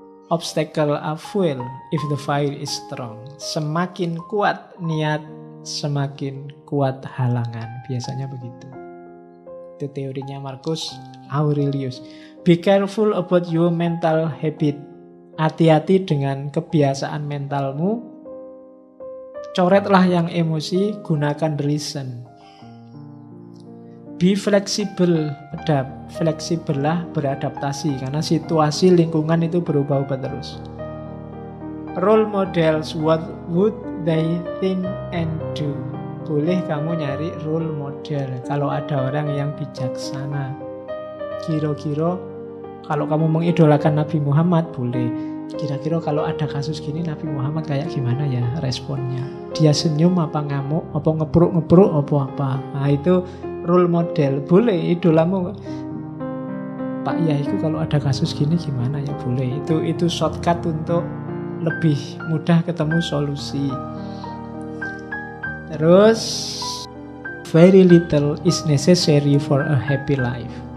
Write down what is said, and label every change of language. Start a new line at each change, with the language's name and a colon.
English: Obstacle are fuel if the fire is strong.
Indonesian: Semakin kuat niat, semakin kuat halangan. Biasanya begitu. Itu teorinya
English: Marcus Aurelius. Be careful about your mental habit.
Indonesian: Hati-hati dengan kebiasaan mentalmu. Coretlah yang emosi, gunakan reason.
English: Be flexible,
Indonesian: fleksibel lah, beradaptasi karena situasi lingkungan itu berubah-ubah terus.
English: Role models, what would they think and do?
Indonesian: Boleh kamu nyari role model kalau ada orang yang bijaksana. Kira-kira kalau kamu mengidolakan Nabi Muhammad, boleh. Kira-kira kalau ada kasus gini Nabi Muhammad kayak gimana ya responnya? Dia senyum apa ngamuk, apa ngepruk-ngepruk, apa? Nah itu role model, boleh idolamu. Pak Yaiku kalau ada kasus gini gimana ya, boleh. Itu shortcut untuk lebih mudah ketemu solusi. Terus
English: very little is necessary for a happy life.